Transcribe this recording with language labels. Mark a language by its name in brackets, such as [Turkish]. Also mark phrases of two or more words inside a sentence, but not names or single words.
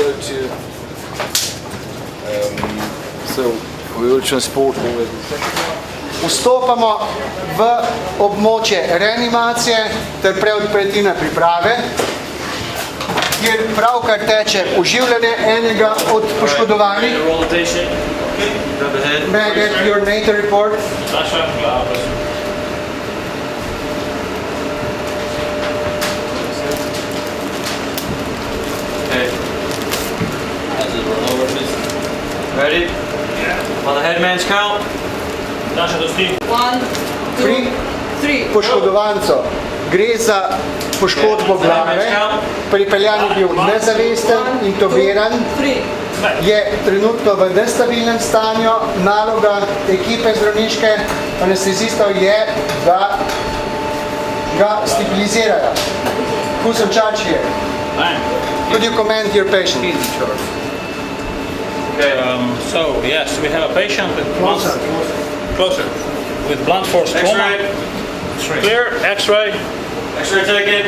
[Slovenian] Vstopamo v območje reanimacije ter preoperativne priprave, kjer pravkar teče oživljanje enega od poškodovanih. [English] May I get your nature report? Okay. Ready? On the headman's count. 1, 2, 3. [Slovenian] Poškodovancev. Gre za poškodbo glave, pripeljan je bil nezavesten, intubiran, je trenutno v nestabilnem stanju. Naloga ekipe zdravniške anestezistov je, da ga stabilizirajo. [English] Who's in charge here? Could you comment your patient? Okay, so yes, we have a patient with closer with blunt force trauma. Clear X-ray. X-ray taken.